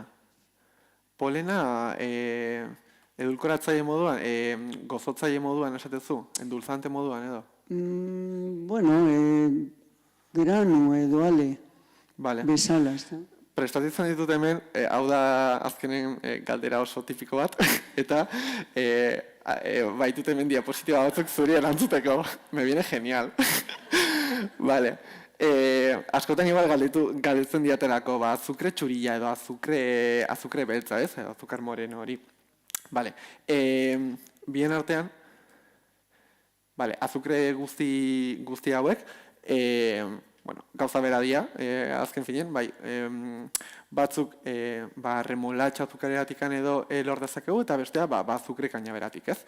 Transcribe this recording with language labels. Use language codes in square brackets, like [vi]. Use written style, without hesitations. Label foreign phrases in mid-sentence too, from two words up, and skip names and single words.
[eu] Polena edulkoratzaile moduan, gozotzaile moduan esatezu, endulzante moduan edo? Granu edo ale bezala, ez da? Prestatzen ditut hemen, hau da azkenen galdera oso tipiko bat, eta baitut hemen diapositiba batzuk zuri erantzuteko. [es] Me viene genial. [eu] Askotan igual galdetzen diaterako, azukre txurilla edo azukre beltza, ez? [es] Azukar moreno hori. [eu] Bien artean, azukre guzti hauek, gauza bera dira, azken finen, batzuk remolatxa azukareratik edo lor dezakegu, eta bestea azukre kainaberatik, ez?